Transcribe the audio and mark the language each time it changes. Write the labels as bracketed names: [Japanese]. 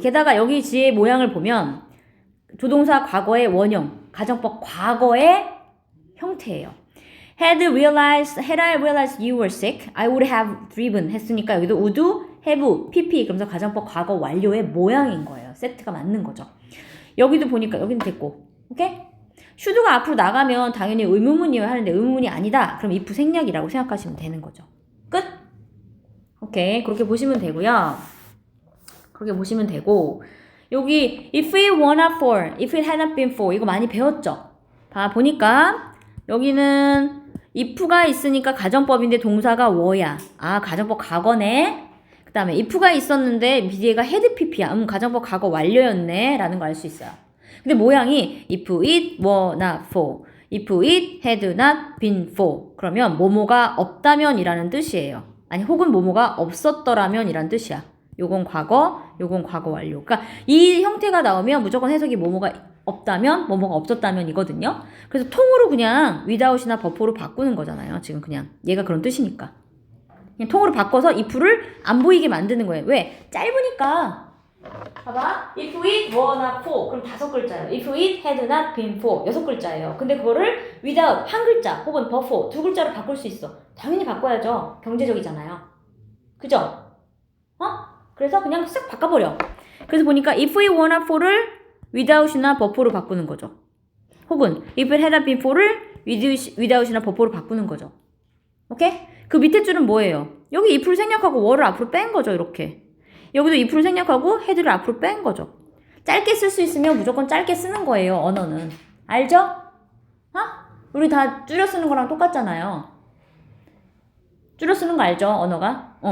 [Korean] 게다가 여기 지의 모양을 보면 조동사 과거의 원형, 가정법 과거의 형태예요. [English] Had I realized you were sick, I would have driven [Korean] 했으니까 여기도 would, have, pp 그러면서 가정법 과거 완료의 모양인 거예요. 세트가 맞는 거죠. 여기도 보니까 여기는 됐고, 오케이? should가 앞으로 나가면 당연히 의문문이어야 하는데 의문문이 아니다. 그럼 if 생략이라고 생각하시면 되는 거죠. 끝? 오케이, 그렇게 보시면 되고요. 그렇게 보시면 되고 여기 [English] if it were not for, if it had not been for [Korean] 이거 많이 배웠죠? 봐 보니까 여기는 if가 있으니까 가정법인데 동사가 were야. 아 가정법 과거네. 그 다음에 if가 있었는데 뒤에가 had pp야. 가정법 과거 완료였네 라는 거 알 수 있어요. 근데 모양이 [English] if it were not for, if it had not been for [Korean] 그러면 뭐뭐가 없다면 이라는 뜻이에요. 아니 혹은 뭐뭐가 없었더라면 이란 뜻이야. 요건 과거, 요건 과거 완료. 그러니까 이 형태가 나오면 무조건 해석이 뭐뭐가 없다면, 뭐뭐가 없었다면 이거든요. 그래서 통으로 그냥 without이나 버퍼로 바꾸는 거잖아요. 지금 그냥 얘가 그런 뜻이니까. 그냥 통으로 바꿔서 if를 안 보이게 만드는 거예요. 왜? 짧으니까. 봐봐. [English] If it were not for. [Korean] 그럼 5글자예요. [English] If it had not been for. [Korean] 6글자예요. 근데 그거를 without 한 글자 혹은 but for 2글자로 바꿀 수 있어. 당연히 바꿔야죠. 경제적이잖아요. 그죠? 그래서 그냥 싹 바꿔버려. 그래서 보니까 [English] if it were not for [Korean] 를 without이나 but for로 바꾸는 거죠. 혹은 [English] if it had not been for [Korean] 를 without이나 but for로 바꾸는 거죠. 오케이? 그 밑에 줄은 뭐예요? 여기 if를 생략하고 were를 앞으로 뺀 거죠. 이렇게. 여기도 if를 생략하고 had를 앞으로 뺀 거죠. 짧게 쓸 수 있으면 무조건 짧게 쓰는 거예요. 언어는. 알죠? 우리 다 줄여 쓰는 거랑 똑같잖아요. 줄여 쓰는 거 알죠? 언어가.